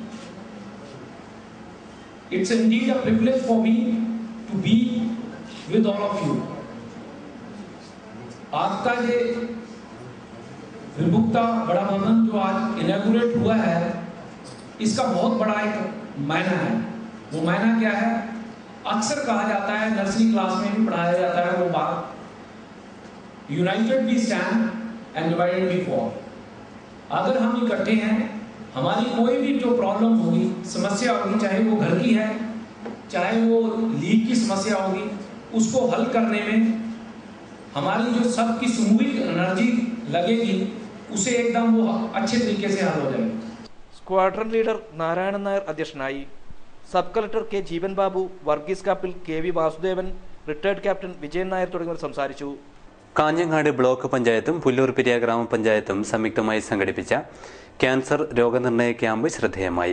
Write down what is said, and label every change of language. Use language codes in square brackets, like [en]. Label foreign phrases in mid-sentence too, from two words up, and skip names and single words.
[en] It's indeed a privilege for me to be with all of you. [hi] आज का ये विमुक्ता बड़ा भवन जो आज इनॉग्रेट हुआ है, इसका बहुत बड़ा एक मायना है. वो मायना क्या है? अक्सर कहा जाता है, नर्सरी क्लास में भी पढ़ाया जाता है वो बात, [en] united we stand and divided we fall. [hi] अगर हम इकट्ठे हैं, हमारी कोई भी जो प्रॉब्लम होगी, समस्या होगी, चाहे वो घर की है, चाहे वो लीग की समस्या होगी, उसको हल करने में हमारी जो सबकी सामूहिक एनर्जी लगेगी, उसे एकदम वो अच्छे तरीके से हल हो जाएगी. [ml] സ്ക്വാഡ്രൺ ലീഡർ നാരായണൻ നായർ അധ്യക്ഷനായി. സബ് കളക്ടർ K. ജീവൻ ബാബു, വർഗീസ് കാപ്പിൽ, KV വാസുദേവൻ, റിട്ടയർഡ് ക്യാപ്റ്റൻ വിജയൻ നായർ തുടങ്ങിയവർ സംസാരിച്ചു. കാഞ്ഞങ്ങാട് ബ്ലോക്ക് പഞ്ചായത്തും പുല്ലൂർപിരിയ ഗ്രാമപഞ്ചായത്തും സംയുക്തമായി സംഘടിപ്പിച്ച ക്യാൻസർ രോഗനിർണയ ക്യാമ്പ് ശ്രദ്ധേയമായി.